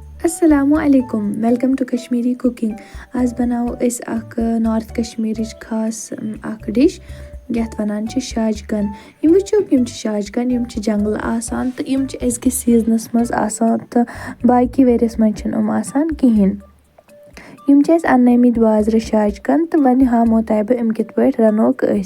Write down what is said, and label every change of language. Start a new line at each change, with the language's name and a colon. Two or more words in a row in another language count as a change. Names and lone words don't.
English: अस्सलामुअलैकुम welcome to Kashmiri cooking.
Kashmiri: आज बनाओ अस नॉर्थ कश्मीरिच खास डिश यथ वनान छ शाजगन। यम वुचो यम शाजगन यम जंगल आसान तो यम अजकिस सीजनस मज आसान तो बाकी वेरियस मज छन आसान कहिन। यम अनमित बाजर शाजगन तो वन हामो तय बह यम कित पट रनोक अस।